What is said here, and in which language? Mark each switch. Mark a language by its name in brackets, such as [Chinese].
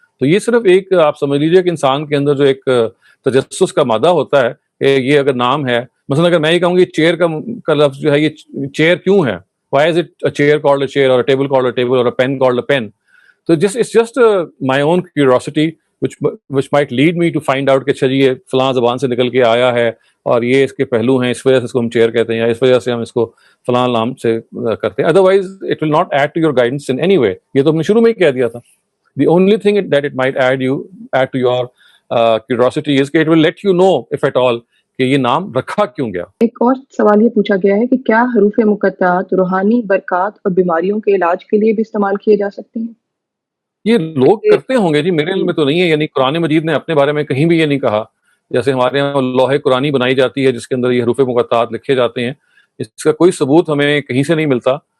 [Hindi] तो ये सिर्फ एक आप समझ लीजिए कि इंसान के अंदर जो एक तजस्सुस का मादा होता है कि ये अगर नाम है, मसलन अगर मैं ये कहूँगी चेयर का लफ्ज जो है, ये चेयर क्यों है, [English] why is it a chair called a chair or a table called a table or a pen called a pen? So it's just my own curiosity which might lead me to find out [Hindi] कि अच्छा जी ये फलां ज़बान से निकल के आया है और ये इसके पहलू हैं, इस वजह से इसको हम चेयर कहते हैं या इस वजह से हम इसको फलां नाम से करते हैं। [English] Otherwise it will not add to your guidance in any way. [Hindi] ये तो हमने शुरू में ही कह दिया था। [English] The only thing that it might add to your curiosity is कि it will let you know if at all [Hindi] कि ये नाम रखा क्यों गया। एक और सवाल ये पूछा गया है कि क्या हरूफ मुक़त्तात रूहानी बरक़ात और बीमारियों के इलाज के लिए भी इस्तेमाल किए जा सकते हैं? ये लोग करते होंगे जी, मेरे इल्म में तो नहीं है, यानी कुरान मजीद ने अपने बारे में कहीं भी ये नहीं कहा। जैसे हमारे यहाँ लौहे कुरानी बनाई जाती है जिसके अंदर ये हरूफ मुक़त्तात लिखे जाते हैं, इसका कोई सबूत हमें कहीं से नहीं मिलता।